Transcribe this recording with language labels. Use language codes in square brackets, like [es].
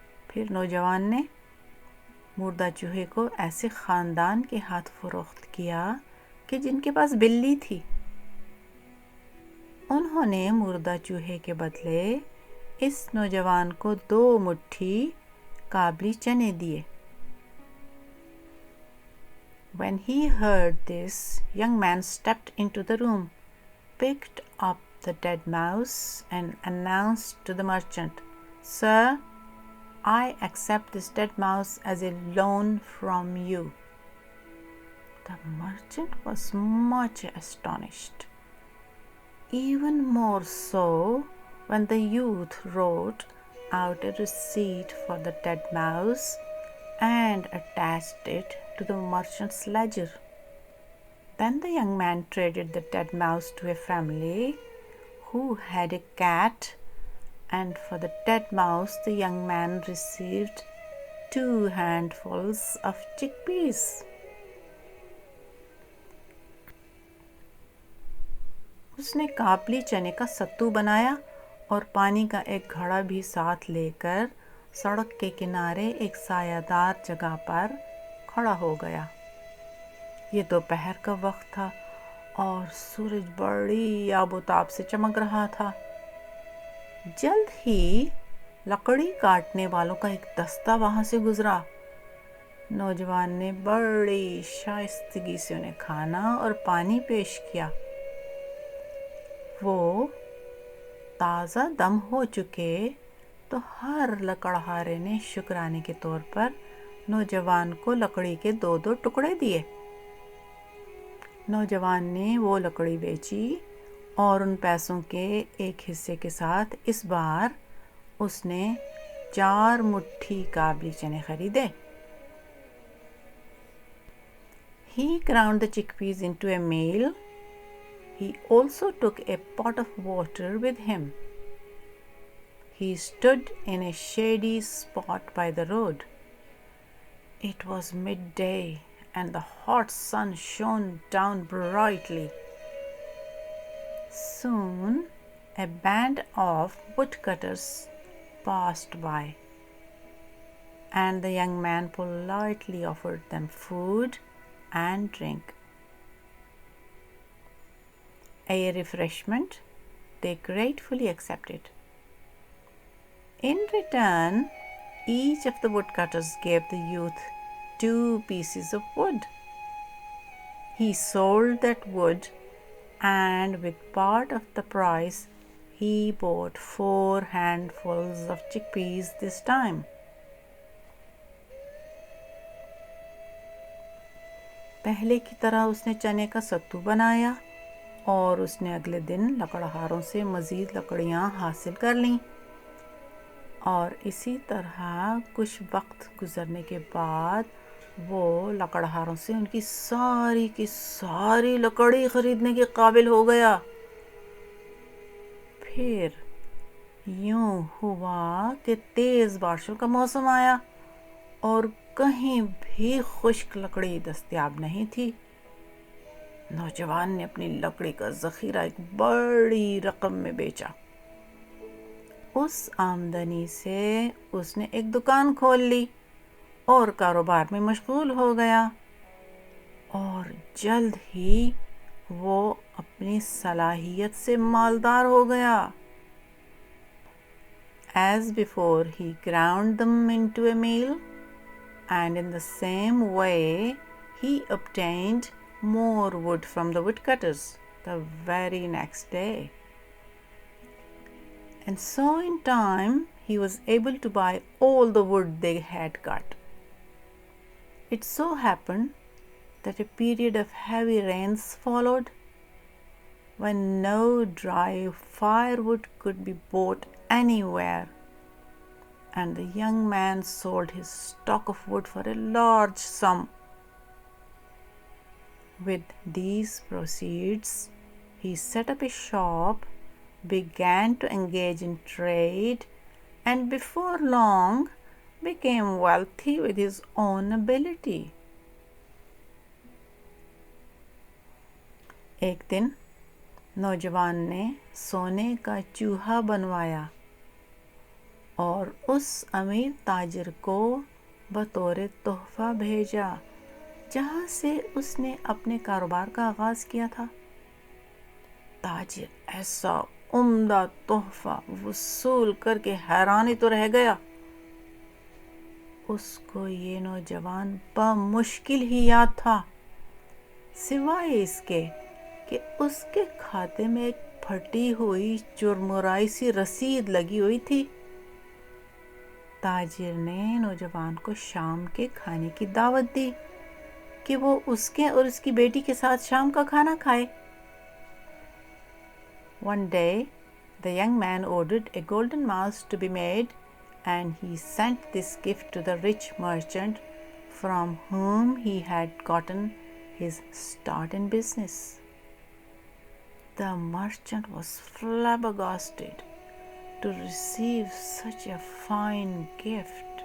[hi] फिर नौजवान ने मुर्दा चूहे को ऐसे ख़ानदान के हाथ फरोख्त किया कि जिनके पास बिल्ली थी। उन्होंने मुर्दा चूहे के बदले इस नौजवान को 2 मुट्ठी काबली चने दिए। [en] When he heard this, young man stepped into the room, picked up the dead mouse and announced to the merchant, "Sir, I accept this dead mouse as a loan from you." The merchant was much astonished, even more so when the youth wrote out a receipt for the dead mouse and attached it to the merchant's ledger. Then the young man traded the dead mouse to a family who had a cat, and for the dead mouse the young man received 2 handfuls of chickpeas. [hi] उसने काबली चने का सत्तू बनाया और पानी का एक घड़ा भी साथ लेकर सड़क के किनारे एक सायादार जगह पर खड़ा हो गया। ये दोपहर का वक्त था और सूरज बड़ी आबोताब से चमक रहा था। जल्द ही लकड़ी काटने वालों का एक दस्ता वहाँ से गुजरा। नौजवान ने बड़ी शाइस्तगी से उन्हें खाना और पानी पेश किया। वो ताज़ा दम हो चुके तो हर लकड़हारे ने शुक्राने के तौर पर नौजवान को लकड़ी के 2-2 टुकड़े दिए। नौजवान ने वो लकड़ी बेची और उन पैसों के एक हिस्से के साथ इस बार उसने 4 मुट्ठी काबली चने खरीदे। [en] He ground the chickpeas into a meal. He also took a pot of water with him. He stood in a shady spot by the road. It was midday and the hot sun shone down brightly. Soon a band of woodcutters passed by, and the young man politely offered them food and drink. A refreshment they gratefully accepted. In return, each of the woodcutters gave the youth 2 pieces of wood. He sold that wood, and with part of the price, he bought 4 handfuls of chickpeas this time. [hi] पहले की तरह उसने चने का सत्तू बनाया और उसने अगले दिन लकड़हारों से मज़ीद लकड़ियाँ हासिल कर लीं। और इसी तरह कुछ वक्त गुज़रने के बाद वो लकड़हारों से उनकी सारी की सारी लकड़ी ख़रीदने के काबिल हो गया। फिर यूँ हुआ कि तेज़ बारिशों का मौसम आया और कहीं भी खुश्क लकड़ी दस्तयाब नहीं थी। नौजवान ने अपनी लकड़ी का ज़ख़ीरा एक बड़ी रकम में बेचा। उस आमदनी से उसने एक दुकान खोल ली और कारोबार में मशगूल हो गया और जल्द ही वो अपनी सलाहियत से मालदार हो गया। [en] As before, he ground them into a meal, and in the same way he obtained more wood from the woodcutters the very next day. And so in time he was able to buy all the wood they had got. It so happened that a period of heavy rains followed, when no dry firewood could be bought anywhere, and the young man sold his stock of wood for a large sum. With these proceeds, he set up a shop began to engage in trade and before long became wealthy with his own ability. [hi] एक दिन नौजवान ने सोने का चूहा बनवाया और उस अमीर ताजिर को बतौर तोहफा भेजा जहाँ से उसने अपने कारोबार का आगाज़ किया था। ताजिर ऐसा उम्दा तोहफा वसूल करके हैरानी तो रह गया। उसको ये नौजवान बमुश्किल ही याद था, सिवाय इसके कि उसके खाते में एक फटी हुई चुरमुराई सी रसीद लगी हुई थी। ताजिर ने नौजवान को शाम के खाने की दावत दी कि वो उसके और उसकी बेटी के साथ शाम का खाना खाए। [en] One day, the young man ordered a golden mouse to be made, and he sent this gift to the rich merchant from whom he had gotten his start in business. The merchant was flabbergasted to receive such a fine gift.